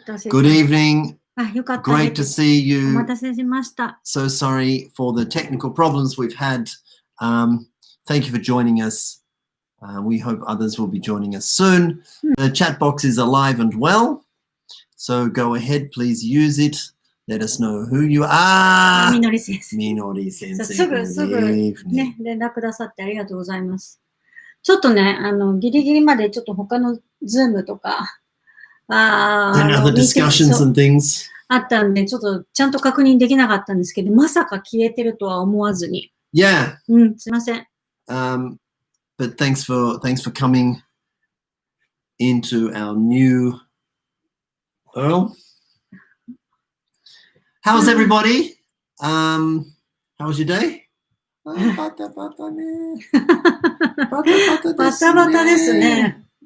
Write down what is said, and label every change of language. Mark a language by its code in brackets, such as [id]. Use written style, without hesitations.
[en] Good evening. Great to see you. So sorry for the technical problems we've had. Thank you for joining us. We hope others will be joining us soon. The chat box is alive and well. So go ahead, please use it. Let us know who you are. [ja] みのり先生。みのり先生。すぐね、連絡くださってありがとうございます。ちょっとね、ギリギリまでちょっと他のズームとか、 [en] other discussions and things. [ja] あったんで、ちょっとちゃんと確認できなかったんですけど、まさか消えてるとは思わずに。 [en] Yeah. [ja] すいません。 [en] But thanks for coming into our new URL. How's everybody? How was your day? [ja] バタバタね。バタバタですね。